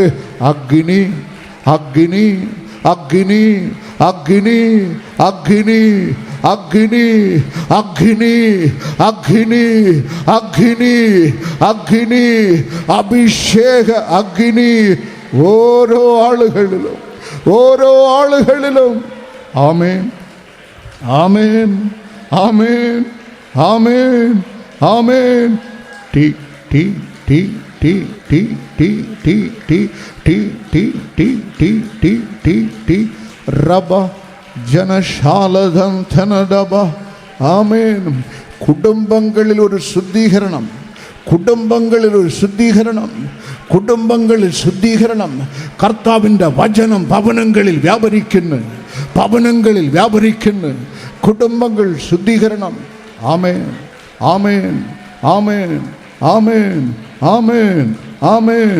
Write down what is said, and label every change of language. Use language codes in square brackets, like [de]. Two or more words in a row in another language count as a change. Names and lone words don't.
[ml] അഗ്നി, അഗ്നി, അഗ്നി, അഗ്നി, അഗ്നി, അഗ്നി, അഗ്നി, അഗ്നി, അഗ്നി, അഗ്നി, അഭിഷേക അഗ്നി ഓരോ ആളുകളിലും, ഓരോ ആളുകളിലും. ആമേൻ, ആമേൻ, ആമേൻ, ആമേൻ, [ta] ஆமென். டி டி டி டி டி டி டி டி டி டி டி டி டி டி டி ரபா ஜனஷாலதம் தனடபா. ஆமென். [ml] കുടുംബങ്ങളിൽ ഒരു ശുദ്ധീകരണം, കുടുംബങ്ങളിൽ ഒരു ശുദ്ധീകരണം, കുടുംബങ്ങളിൽ ശുദ്ധീകരണം. കർത്താവിൻ്റെ വചനം ഭവനങ്ങളിൽ വ്യാപരിക്കുന്നു, ഭവനങ്ങളിൽ വ്യാപരിക്കുന്നു. കുടുംബങ്ങൾ ശുദ്ധീകരണം. ആമേൻ, ആമേൻ, ആമേൻ, ആമേൻ, ആമേൻ, ആമേൻ.